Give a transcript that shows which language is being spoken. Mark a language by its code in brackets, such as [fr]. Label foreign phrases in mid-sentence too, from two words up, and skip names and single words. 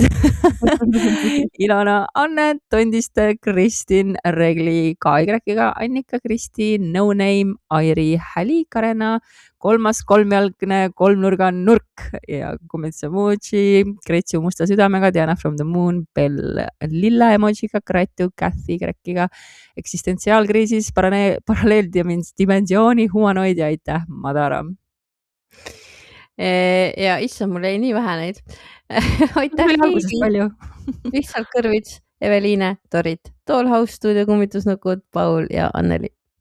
[et] Ilona, Anne, Tondiste, Kristin, Regli, KY-ga, Annika, Kristi, No Name, Airi, Häli, Karena, kolmas kolmjalgne kolmnurga nurk ja Kumits emoji, Gretsu musta südamega, Diana from the moon, Bell lilla emojiga, Gratu, Kathy Y-ga, eksistentsiaalkriisis, paralleeldimensiooni, humanoid ja aitäh, Madara. Ja issa, mul jäi nii vähe neid. Aitäh Keegi, lihtsalt kõrvits, Eveliine, Torit, Dollhouse stuudio kummitusnukud, Paul ja Anneli.